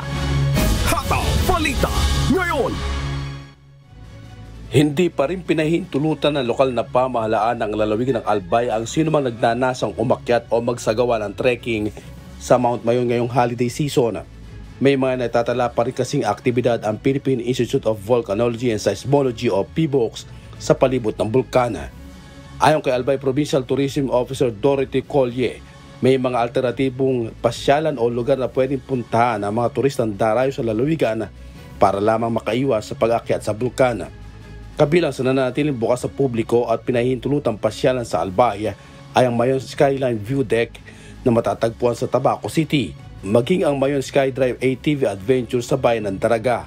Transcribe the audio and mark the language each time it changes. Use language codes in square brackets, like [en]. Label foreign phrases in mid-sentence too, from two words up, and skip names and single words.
[tl] Hataw Balita Ngayon. Hindi pa rin pinahintulutan ng lokal na pamahalaan ng lalawigan ng Albay ang sinumang nagnanasang umakyat o magsagawa ng trekking sa Mount Mayon ngayong [en] holiday season. [tl] May mga natatala pa rin kasing aktibidad ang Philippine Institute of Volcanology and Seismology o PBOX sa palibot ng bulkana. Ayon kay Albay Provincial Tourism Officer Dorothy Collier, may mga alternatibong pasyalan o lugar na pwedeng puntahan ang mga turistang darayo sa lalawigan para lamang makaiwas sa pag-akyat sa bulkana. Kabilang sa nananatiling bukas sa publiko at pinahihintulutang pasyalan sa Albay ay ang Mayon Skyline View Deck na matatagpuan sa Tabaco City, maging ang Mayon Skydrive ATV Adventure sa bayan ng Daraga.